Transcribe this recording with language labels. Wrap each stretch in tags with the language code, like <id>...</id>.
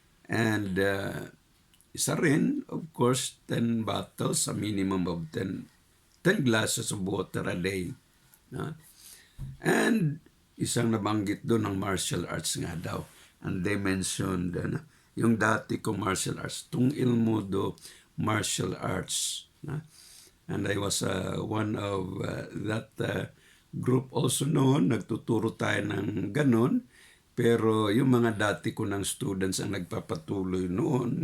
<en>And</en> <tl>isa rin,</tl> <en>of course, 10 bottles, a minimum of 10 glasses of water a day. No?</en> <tl>And isang nabanggit doon ng martial arts nga daw.</tl> <en>And they mentioned</en> <tl>yung dati kong</tl> <en>martial arts, Tung Ilmudo martial arts. No? And I was one of that group also noon.</en> <tl>Nagtuturo tayo ng ganon. Pero yung mga dati ko ng students ang nagpapatuloy noon.</tl>